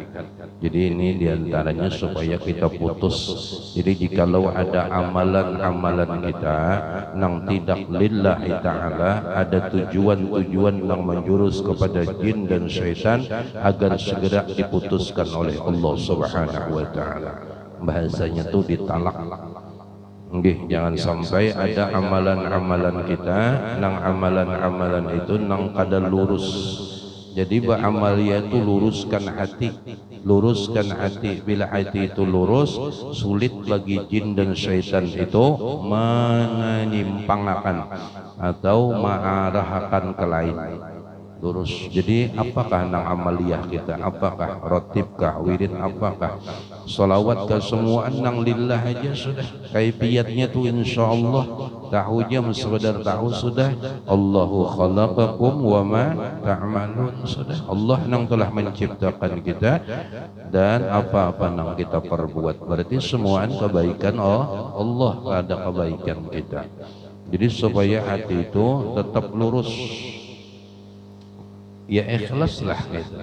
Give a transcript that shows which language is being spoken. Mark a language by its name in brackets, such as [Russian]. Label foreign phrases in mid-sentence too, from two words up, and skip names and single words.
[Indonesian] Jadi ini diantaranya supaya kita putus. Jadi jikalau ada amalan-amalan kita nang tidak [Arabic] لله تعالى, [Indonesian] ada tujuan-tujuan yang menjurus kepada jin dan syaitan, agar segera diputuskan oleh [Arabic] الله سبحانه وتعالى. [Indonesian] Bahasanya itu ditalak. Nggih, jangan sampai ada amalan-amalan kita nang amalan-amalan itu nang kada lurus. Jadi amalia itu luruskan hati, luruskan hati. Bila hati itu lurus, sulit bagi jin dan syaitan itu menyimpangkan atau mengarahkan ke lain. Lurus. Jadi apakah nang amaliyah kita, apakah rotibkah, wirid, apakah solawatkah, semua nang lillah aja sudah. Kaifiyatnya tu insyaallah tahu jam sekedar tahu sudah. [Arabic] الله خلقكم وما تعملون, [Indonesian] sudah. Allah nang telah menciptakan kita dan apa-apa nang kita perbuat, berarti semua kebaikan Allah, ada kebaikan kita. Jadi supaya hati itu tetap lurus, ya ikhlaslah kita.